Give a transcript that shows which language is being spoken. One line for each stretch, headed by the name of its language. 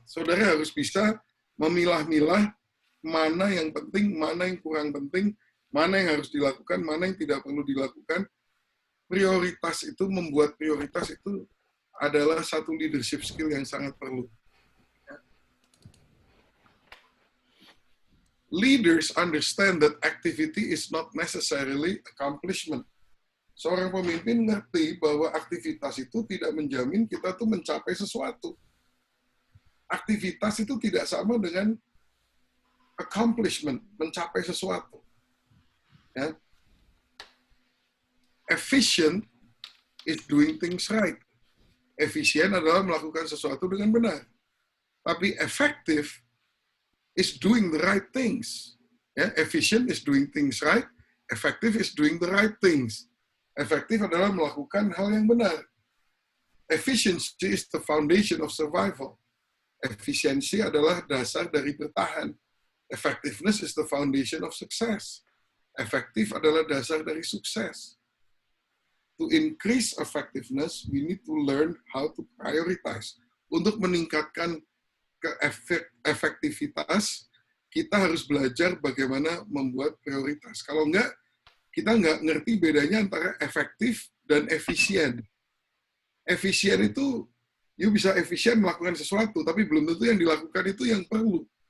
Indonesian: Saudara harus bisa memilah-milah mana yang penting, mana yang kurang penting, mana yang harus dilakukan, mana yang tidak perlu dilakukan. Prioritas itu, membuat prioritas itu adalah satu leadership skill yang sangat perlu.
English: Leaders understand that activity is not necessarily accomplishment.
Indonesian: Seorang pemimpin ngerti bahwa aktivitas itu tidak menjamin kita tuh mencapai sesuatu. Aktivitas itu tidak sama dengan accomplishment, mencapai sesuatu. Ya.
English: Efficient is doing things right.
Indonesian: Efisien adalah melakukan sesuatu dengan benar.
English: Tapi effective is doing the right things. Ya, efficient is doing things right. Effective is doing the right things.
Indonesian: Efektif adalah melakukan hal yang benar.
English: Efficiency is the foundation of survival.
Indonesian: Efisiensi adalah dasar dari bertahan.
English: Effectiveness is the foundation of success.
Indonesian: Efektif adalah dasar dari sukses.
English: To increase effectiveness, we need to learn how to prioritize.
Indonesian: Untuk meningkatkan efektivitas, kita harus belajar bagaimana membuat prioritas. Kalau enggak, kita nggak ngerti bedanya antara efektif dan efisien. Efisien itu, you bisa efisien melakukan sesuatu, tapi belum tentu yang dilakukan itu yang perlu.